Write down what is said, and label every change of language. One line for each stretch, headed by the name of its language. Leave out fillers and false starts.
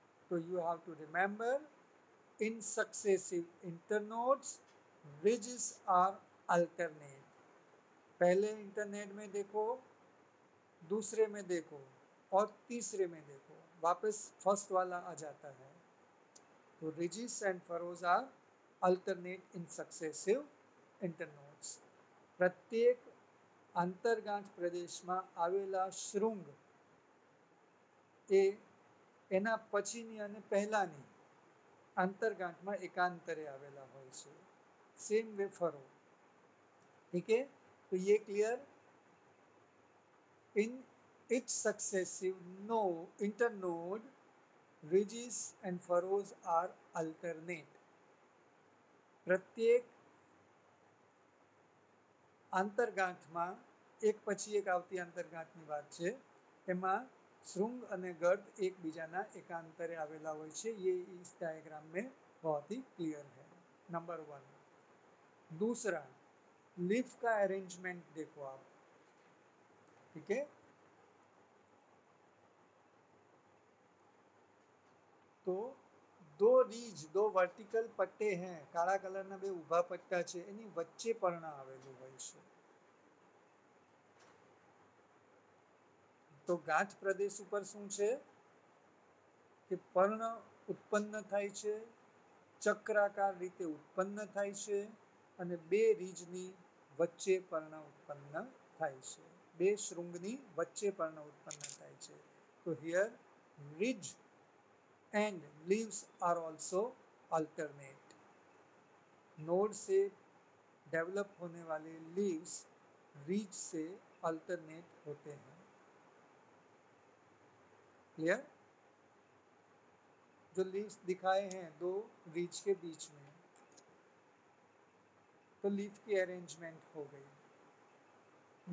English: तो you have to remember, in successive internodes ridges are alternate.
Hindi: पहले internet में देखो, दूसरे में देखो, और तीसरे में देखो, वापस फर्स्ट वाला आ जाता है।
English: तो ridges and furrows are alternate in successive internodes.
Gujarati: प्रत्येक आंतरगांठ પ્રદેશમાં આવેલા શૃંગ એ એના પછીની અને પહેલાની આંતરગાંઠમાં એકાંતરે આવેલા હોય છે।
English: same way ફરો,
Hindi: ठीक है। तो ये clear,
English: In each successive internode, ridges and furrows are alternate।
Gujarati: प्रत्येक આંતરગાંઠમાં એક પછી એક આવતી આંતરગાંઠની વાત છે, એમાં શૃંગ અને गर्द એકબીજાના એકાંતરે આવેલા હોય છે।
Hindi: ये इस डायग्राम में बहुत ही क्लियर है, नंबर 1। दूसरा, लीफ का अरेंजमेंट देखो आप, ठीक है। तो दो रीज, दो वर्टिकल पट्टे हैं,
Gujarati: काला कलरना बे ઊભા પટ્ટા છે, એની વચ્ચે પર્ણ આવેલું હોય છે। તો ગાંઠ પ્રદેશ ઉપર શું છે કે પર્ણ ઉત્પન્ન થાય છે, ચક્રાકાર રીતે ઉત્પન્ન થાય છે, અને બે રીજની વચ્ચે પર્ણ ઉત્પન્ન થાય છે, બે શૃંગની વચ્ચે પર્ણ ઉત્પન્ન થાય છે।
English: તો here ridge and leaves are also alternate।
Hindi: Node से डेवलप होने वाले लीव्स रीज से अल्टरनेट होते हैं। क्लियर? जो लीव्स दिखाए हैं दो रीज के बीच में, तो लीफ की अरेंजमेंट हो गई।